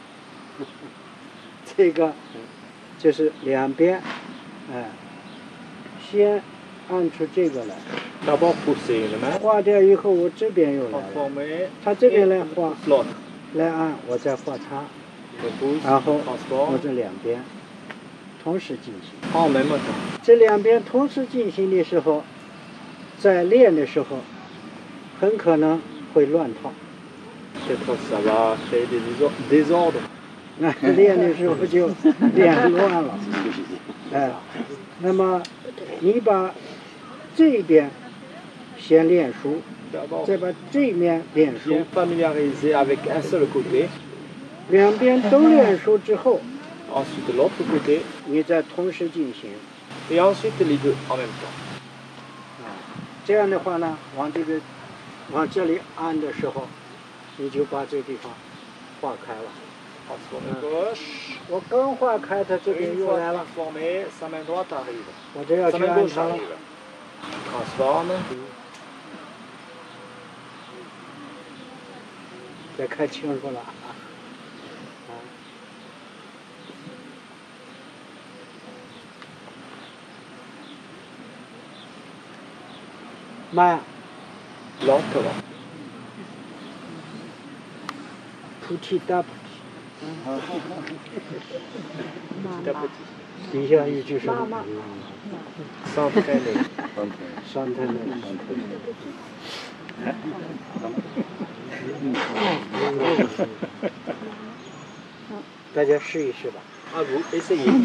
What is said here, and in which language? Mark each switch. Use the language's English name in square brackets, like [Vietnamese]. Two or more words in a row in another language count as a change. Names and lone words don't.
[Chinese] 这个就是两边，哎，先按出这个来， [French] d'abord pousser une main, [Chinese] 画掉以后，我这边又来了， [French] transformer, [Chinese] 他这边 [French] et [Chinese] 来 [French] je [Chinese] 画 [French] pousse l'autre. [Chinese] 来按，我再画他， [French] Je pousse, [Chinese] 然后 [French] transforme, [Chinese] 我这两边同时进行。 [French] en même temps. [Chinese] 这两边同时进行的时候，在练的时候，很可能会乱套。 [French] Peut-être ça va créer des désordres. [Chinese] 那练的时候就练乱了。哎，那么你把这边先练熟， [French] D'abord, [Chinese] 再把这面练熟 [French] bien，familiariser avec un seul côté, [Chinese] 两边都练熟之后， [French] ensuite l'autre côté, [Chinese] 你再同时进行。 [French] et ensuite les deux en même temps. [Chinese] 这样的话呢，往这里按的时候，你就把这地方划开了。 [French] Transformer gauche. [Chinese] 我刚划开，它这边 [French] Une [Chinese] 又 [French] fois [Chinese] 来了， [French] transformé, sa main droite arrive. [Chinese] 我这要 [French] Sa [Chinese] 去 [French] main [Chinese] 按 [French] gauche [Chinese] 它了。 [French] arrive. Transforme. [Chinese] 再看清楚了。慢， [French] Lentement. [Chinese] 菩提大菩提， [French] Petit à petit. [Chinese] 底下一句什么？ [French] S'entraîner. [Chinese] 上天的。大家试一试吧。 [French] À vous, essayez.